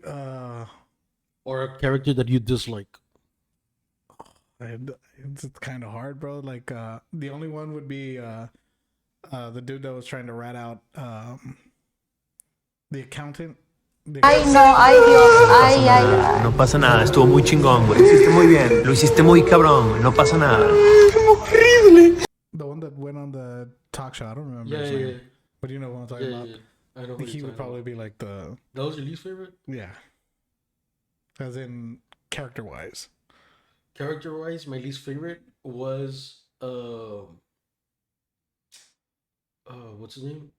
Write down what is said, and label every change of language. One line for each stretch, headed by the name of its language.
English: Or a character that you dislike. it's kind of hard, bro. Like the only one would be the dude that was trying to rat out the accountant.
Spanish: Ay, no, ay, Dios, ay, ay, ay. No pasa nada, estuvo muy chingón, güey. Lo hiciste muy bien, lo hiciste muy cabrón, no pasa nada.
English: The one that went on the talk show, I don't remember his Yeah, name. yeah. But you know what I'm talking about. Yeah. I know I think he would probably be like the That was your least favorite? yeah, as in character wise. Character wise, my least favorite was what's his name?